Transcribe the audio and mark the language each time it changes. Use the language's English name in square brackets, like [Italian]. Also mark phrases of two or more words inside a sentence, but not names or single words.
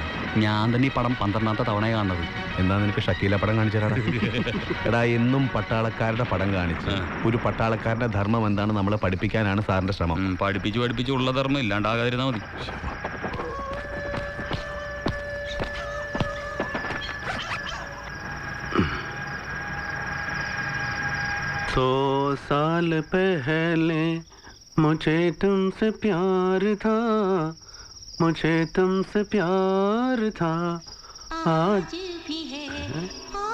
[Malayalam] ഞാൻ തന്നെ ഈ പടം 12ാമത്തെ തവണ കാണുന്നത്. എന്നാ നിനക്ക് ഷക്കീല പടം കാണിച്ചാടാ. എടാ, എന്നും പട്ടാളക്കാരുടെ പടം കാണിച്ച് ഒരു പട്ടാളക്കാരന്റെ ധർമ്മം എന്താണ് നമ്മളെ പഠിപ്പിക്കാനാണ് സാറിന്റെ ശ്രമം. പഠിപ്പിച്ചു ഉള്ള ധർമ്മം ഇല്ലാണ്ടാകാതിരുന്നാ മതി. [Hindi] सौ साल पहले मुझे तुमसे प्यार था, मुझे तुमसे प्यार था, आज भी है